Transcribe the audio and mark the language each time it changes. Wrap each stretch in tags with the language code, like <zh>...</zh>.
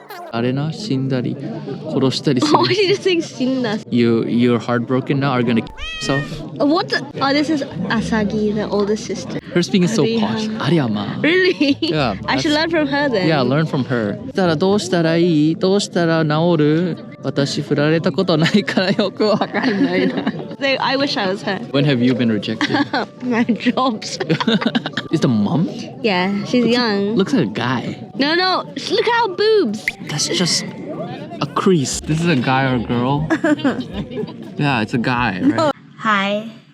<ja>あれな、死んだり殺したりする。</ja> <en>Why did you say 死んだ? You're heartbroken now. Are gonna kill yourself? What? Oh, this is Asagi, the older sister. Her speaking is so posh.</en> <ja>ありゃまあ。</ja> <en>Really? Yeah. I should learn from her then. Yeah, learn from her.</en> <ja>どうしたらいい？どうしたら治る？私振られたことないからよくわかんないな。</ja> <en>I wish I was her. When have you been rejected? My jobs. Is the mom? Yeah, she's young. Looks like a guy. No, look at our boobs. That's just a crease. This is a guy or a girl? Yeah, it's a guy, right? Hi.</en>